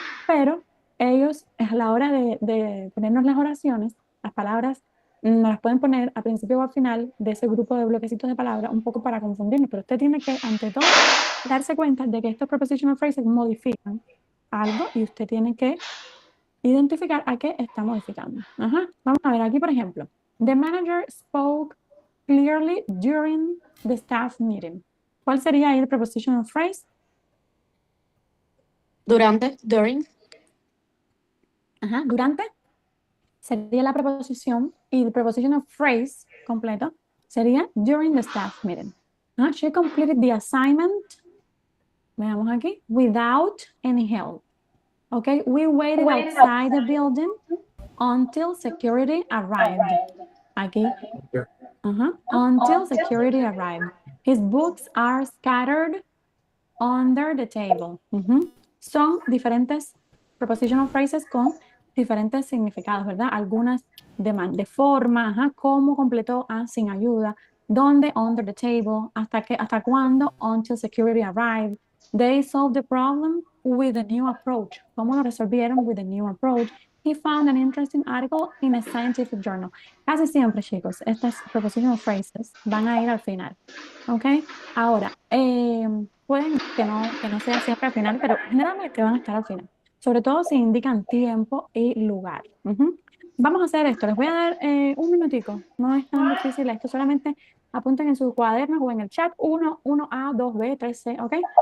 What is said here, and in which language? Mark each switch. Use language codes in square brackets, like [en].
[es] Pero ellos, a la hora de ponernos las oraciones, las palabras, nos las pueden poner al principio o al final de ese grupo de bloquecitos de palabras, un poco para confundirnos, pero usted tiene que, ante todo, darse cuenta de que estos prepositional phrases modifican algo y usted tiene que identificar a qué está modificando. Ajá. Vamos a ver aquí, por ejemplo. [en] The manager spoke clearly during the staff meeting. [es] ¿Cuál sería ahí el prepositional phrase? Durante, during. Ajá, durante sería la preposición y el prepositional phrase completo sería during the staff meeting. [en] She completed the assignment, [es] veamos aquí, [en] without any help. Okay, we waited outside the building until security arrived. [es] Aquí, [en] until security arrived. His books are scattered under the table. [es] Son diferentes prepositional phrases con diferentes significados, ¿verdad? Algunas de forma, cómo completó, sin ayuda, dónde, [en] under the table, [es] hasta cuándo, [en] until security arrived. They solved the problem with a new approach. [es] ¿Cómo lo resolvieron? [en] With a new approach. He found an interesting article in a scientific journal. [es] Casi siempre, chicos, estas prepositional phrases van a ir al final. ¿Ok? Ahora, pueden que no sea siempre al final, pero generalmente van a estar al final. Sobre todo si indican tiempo y lugar. Vamos a hacer esto. Les voy a dar un minutico. No es tan difícil esto. Solamente apunten en sus cuadernos o en el chat 1A, 2B, 3C. ¿Ok?